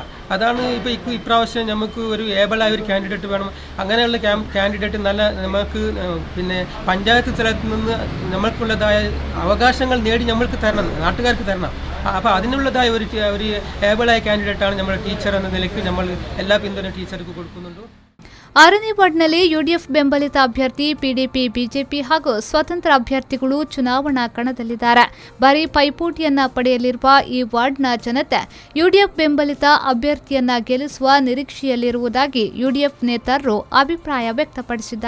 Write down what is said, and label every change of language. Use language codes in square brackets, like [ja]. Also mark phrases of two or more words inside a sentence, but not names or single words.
[ml] അതാണ് ഇപ്പോൾ ഇപ്രാവശ്യം നമുക്ക് ഒരു ഏബിളായ ഒരു കാൻഡിഡേറ്റ് വേണം. അങ്ങനെയുള്ള കാൻഡിഡേറ്റ് നല്ല നമുക്ക് പിന്നെ പഞ്ചായത്ത് തലത്തിൽ നിന്ന് നമ്മൾക്കുള്ളതായ അവകാശങ്ങൾ നേടി നമ്മൾക്ക് തരണം, നാട്ടുകാർക്ക് തരണം. അപ്പോൾ അതിനുള്ളതായ ഒരു ഏബിളായ ക്ಯಾಂഡിഡേറ്റാണ് നമ്മുടെ ടീച്ചർ എന്ന നിലയ്ക്ക് നമ്മൾ എല്ലാ പിന്തുണ ടീച്ചർക്ക് കൊടുക്കുന്നുണ്ട്. [kn] 6ನೇ ವಾರ್ಡ್ನಲ್ಲಿ ಯುಡಿಎಫ್ ಬೆಂಬಲಿತ ಅಭ್ಯರ್ಥಿ ಪಿಡಿಪಿ, ಬಿಜೆಪಿ ಹಾಗೂ ಸ್ವತಂತ್ರ ಅಭ್ಯರ್ಥಿಗಳು ಚುನಾವಣಾ ಕಣದಲ್ಲಿದ್ದಾರೆ. ಭಾರೀ ಪೈಪೋಟಿಯನ್ನ ಪಡೆಯಲಿರುವ ಈ ವಾರ್ಡ್ನ ಜನತೆ ಯುಡಿಎಫ್ ಬೆಂಬಲಿತ ಅಭ್ಯರ್ಥಿಯನ್ನ ಗೆಲ್ಲಿಸುವ ನಿರೀಕ್ಷೆಯಲ್ಲಿರುವುದಾಗಿ ಯುಡಿಎಫ್ ನೇತಾರರು ಅಭಿಪ್ರಾಯ ವ್ಯಕ್ತಪಡಿಸಿದ್ದಾರೆ.